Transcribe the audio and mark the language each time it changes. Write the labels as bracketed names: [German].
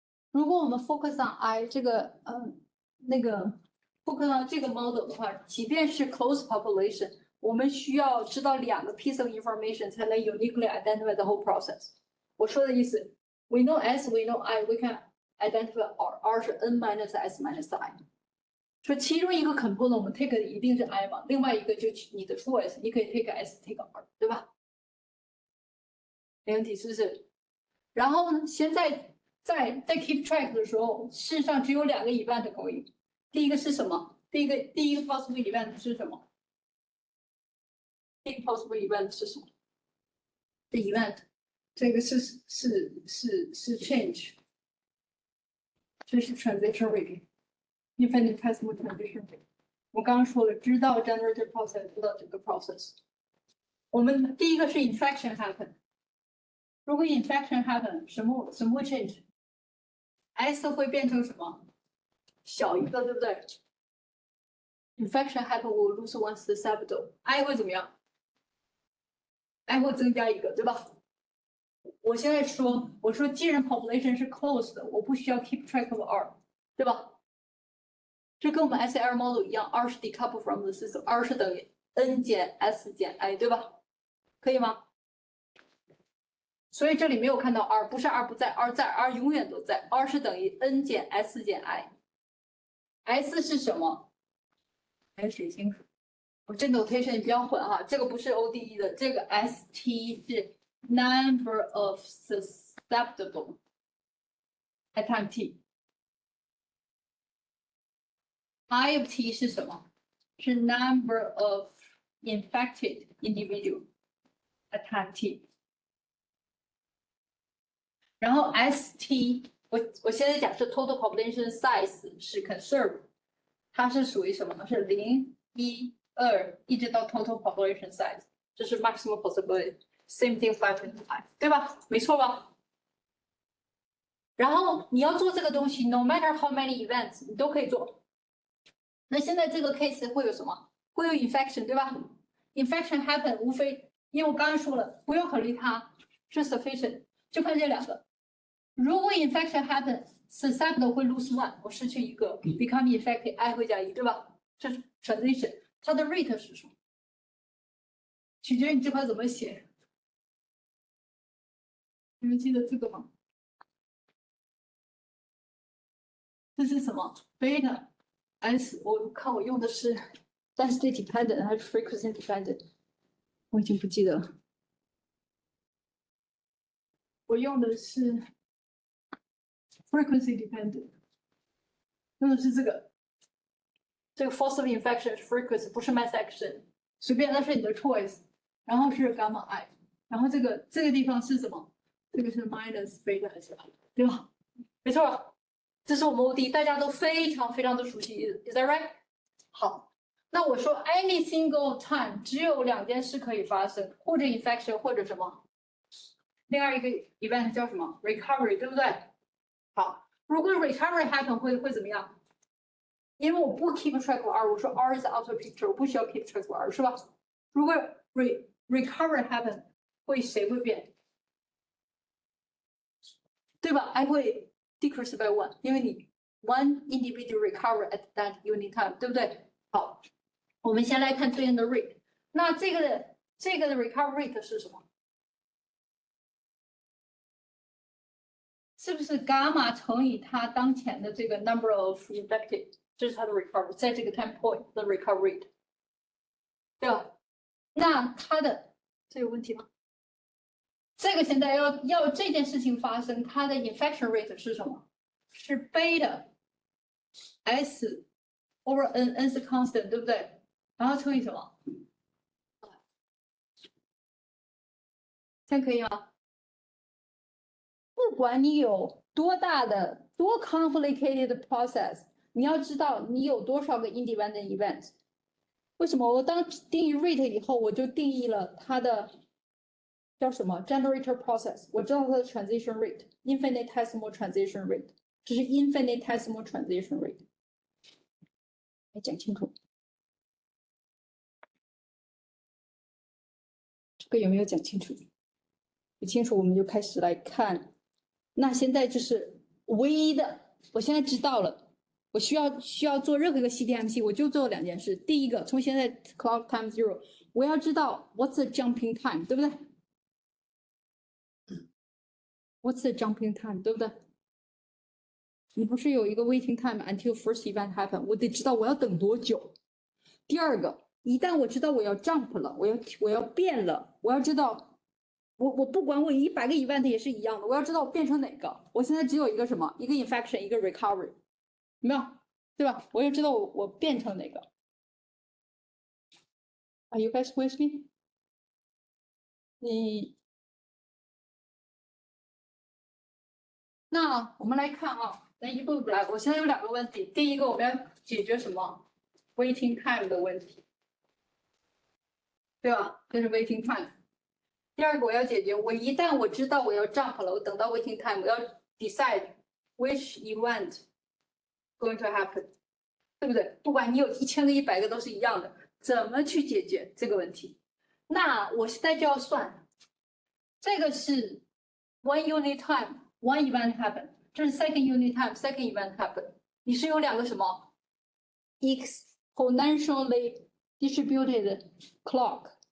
[English] 如果我们 focus on I 这个focus on 这个 model 的话， [Chinese] 即便是 [English] close population， [Chinese] 我们需要知道2个 [English] piece of information 才能 uniquely identify the whole process。 [Chinese] 我说的意思 [English] ，we know S, we know I, we can identify R 是 N minus S minus I。 [Chinese] 说其中一个 component 我们 take 的一定是 I 嘛，另外一个就你的 choice， 你可以 take S，take R， 对吧？没问题，是不是？然后呢，现在在 keep track 的时候，事实上只有2个 event 可以。第一个是什么？第一个 possible event 是什么？第一个 possible event 是什么？的 event， 这个是 change， 这是 transition rate， [English] infinitesimal transition rate。 [Chinese] 我刚刚说了，知道 generative process， 知道这个 process。我们第一个是 infection happen。如果 infection happen， 什么会 change？S 会变成什么？小一个，对不对 ？ [English] Infection happen will lose one susceptible。 [Chinese] I 会怎么样 ？I 会增加一个，对吧？我现在说，我说既然 population 是 closed 的，我不需要 [English] keep track of R， [Chinese] 对吧？这跟我们 SL model 一样 ，R 是 [English] decoupled from the system， [Chinese] R 是等于 N 减 S 减 I， 对吧？可以吗？所以这里没有看到 R， 不是 R 不在 ，R 在 ，R 永远都在 ，R 是等于 N 减 S 减 I。S 是什么？来写清楚。我这 notation 你不要混哈，这个不是 ODE 的，这个 ST 是 [English] number of susceptible at time t。 [Chinese] I of t 是什么？ [English] 是 number of infected individual at time t。 [Chinese] 然后 ST， 我现在假设 total population size 是 conserved， 它是属于什么呢？是0、1、2，一直到 total population size， 这是 maximum possibility。 [English] Same thing 5.5， [Chinese] 对吧？没错吧？然后你要做这个东西 ， [English] no matter how many events， [Chinese] 你都可以做。那现在这个 case 会有什么？会有 infection， 对吧 ？infection happen 无非，因为我刚刚说了，不用考虑它是 sufficient， 就看这2个。如果 infection happen，susceptible 会 lose one， 我失去一个 ，become infected，I 会加1，对吧？这是 transition， 它的 rate 是什么？取决于你这块怎么写。你们记得这个吗？这是什么 ？beta S， 我看我用的是 density dependent 还是 frequency dependent， 我已经不记得了。我用的是 frequency dependent， 用的是这个 [English] force of infection [Chinese] 是 frequency， 不是 mass action， 随便，那是你的 choice。然后是 gamma I， 然后这个地方是什么？这个是 minus beta S， 对吧？没错，这是我们 OD， 大家都非常的熟悉 ， [English] is that right？ [Chinese] 好，那我说 any single time 只有2件事可以发生，或者 infection 或者什么，另外一个 event 叫什么 recovery， 对不对？好，如果 recovery happen 会怎么样？因为我不 [English] keep track of R， [Chinese] 我说 [English] R is out of picture， [Chinese] 我不需要 keep track of R， 是吧？如果 recovery happen 谁会变？ [English] 对吧 ？I 会 decrease by 1， [Chinese] 因为你 [English] one individual recover at that unit time， 对不对？ [Chinese] 好，我们先来看对应的 rate。那这个的 recovery rate 是什么？是不是伽马乘以它当前的这个 [English] number of infected？ [Chinese] 这是它的 recovery， 在这个 time point 的 recovery rate， 对吧？那它的这有问题吗？这个现在要这件事情发生，它的 infection rate 是什么？是 beta S over N 是 constant， 对不对？然后乘以什么？这样可以吗？不管你有多大的多 complicated process， 你要知道你有多少个 independent event。为什么我当定义 rate 以后，我就定义了它的叫什么 generator process， 我知道它的 transition rate， [English] infinitesimal transition rate， [Chinese] 这是 infinitesimal transition rate。来讲清楚，这个有没有讲清楚？不清楚，我们就开始来看。那现在就是唯一的，我现在知道了，我需要做任何一个 CTMC， 我就做2件事。第一个，从现在 clock time 0， 我要知道 [English] what's the jumping time， [Chinese] 对不对？ [English] What's the jumping time， [Chinese] 对不对？你不是有一个 waiting time until first event happen， 我得知道我要等多久。第二个，一旦我知道我要 jump 了，我要变了，我要知道。我不管我100个 event 也是一样的，我要知道我变成哪个。我现在只有一个什么，一个 infection， 一个 recovery， 有没有？对吧？我要知道我变成哪个。 [English] Are you guys with me？ [Chinese] 那我们来看啊，咱一步步来。我现在有2个问题，第一个我们要解决什么 waiting time 的问题，对吧？这是 waiting time。第二个我要解决，我一旦我知道我要 jump 了，我等到 waiting time， 我要 [English] decide which event going to happen， [Chinese] 对不对？不管你有1000个、100个都是一样的，怎么去解决这个问题？那我现在就要算， [English] 这个是 one unit time one event happen， 这是 second unit time second event happen。 [Chinese] 你是有2个什么 exponentially distributed clock。